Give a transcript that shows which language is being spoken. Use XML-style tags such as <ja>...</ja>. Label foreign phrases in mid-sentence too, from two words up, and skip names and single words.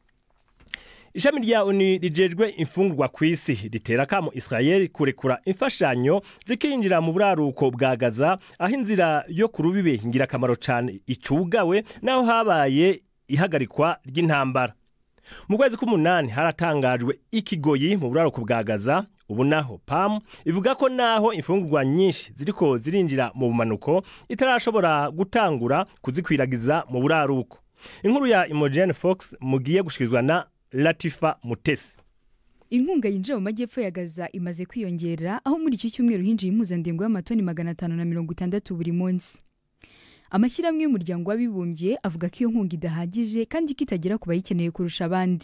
<rn>Ishami rya ONU rijejwe imfungurwa kw'isi ritera kamo Israel kurekura imfashanyo zikinjira mu buraruko bwa Gaza aho inzira yo kurubibe ingirakamaro cyane icugawe naho habaye ihagarikwa ry'intambara. Mu kwezi k'umunani haratangajwe ikigoyi mu buraruko bwa Gaza. Ubu naho PAM ivuga ko naho imfungurwa nyinshi ziriko zirinjira mu bumanuko itarashobora gutangura kuzikwiragiza mu buraruko. Inkuru ya Imogen Fox mugiye gushikizwa na Latifa Mutesi.</rn> <rw>Inkunga yinjira mu majyepfo ya Gaza imaze kwiyongera aho muri iki cyumweru hinjiye impuzandengo y'amatoni 560 buri munsi. Amashyirahamwe y'umuryango w'abibumbye avuga ko iyo nkunga idahagije kandi kitagera ku bayikeneye kurusha abandi.</rw>